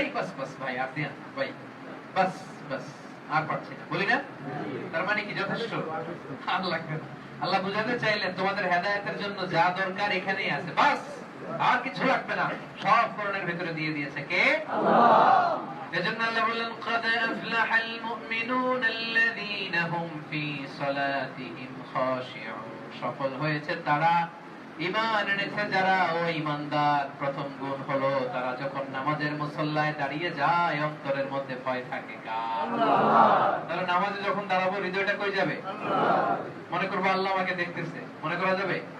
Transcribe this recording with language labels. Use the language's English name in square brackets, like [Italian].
[Bangla] এই বাস বাস ভাই আর দিন ভাই, বাস বাস আর পারছি না, বলি না? তার মানে কি যথেষ্ট? আর লাগবে না। আল্লাহ বুঝাতে চাইলেন তোমাদের হেদায়েতের জন্য যা দরকার এখানেই আছে, বাস আর কিছু লাগবে না, সব কোরআনের ভিতরে দিয়ে দিয়েছে কে? আল্লাহ। এজন্য আল্লাহ বললেন [Arabic] قد أفلح المؤمنون الذين هم في صلاتهم خاشعون। [Bangla] সফল হয়েছে তারা, ঈমান এনেছে যারা, ও ঈমানদার। প্রথম গুণ হলো তারা যখন নামাজের মুসল্লায় দাঁড়িয়ে যায় অন্তরের মধ্যে ভয় থাকে কার? আল্লাহ। তাহলে নামাজে যখন দাঁড়াবো হৃদয়টা কই যাবে? আল্লাহ। মনে করবো আল্লাহ আমাকে দেখতেছে, মনে করা যাবে?